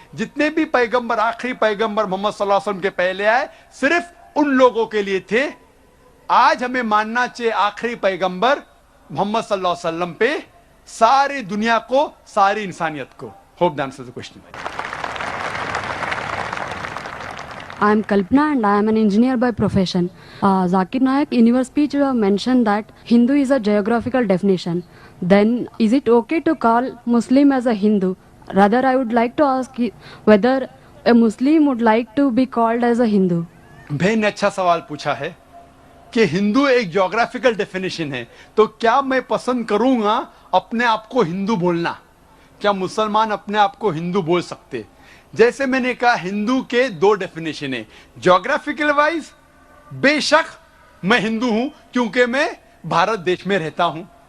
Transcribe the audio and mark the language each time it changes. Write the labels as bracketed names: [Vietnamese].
[Urdu] جتنے بھی پیغمبر آخری پیغمبر محمد صلی اللہ علیہ وسلم کے پہلے آئے صرف ان لوگوں کے لیے تھے. آج ہمیں ماننا چاہیے آخری پیغمبر محمد صلی اللہ علیہ وسلم پہ ساری دنیا کو, ساری انسانیت کو. [English] Hope the answer the question. I am Kalpana and I am an engineer by profession. Zakir Naik, in your speech you have mentioned that Hindu is a geographical definition. Then is it okay to call Muslim as a Hindu? Rather, I would like to ask you whether a Muslim would like to be called as a Hindu. [Urdu] بہن نے اچھا سوال پوچھا ہے کہ ہندو ایک geographical definition ہے, تو کیا میں پسند کروں گا اپنے آپ کو ہندو بولنا؟ کیا مسلمان اپنے آپ کو ہندو بول سکتے؟ جیسے میں نے کہا ہندو کے 2 ڈیفینیشن ہیں. جغرافیکل وائز بے شک میں ہندو ہوں کیونکہ میں بھارت دیش میں رہتا ہوں.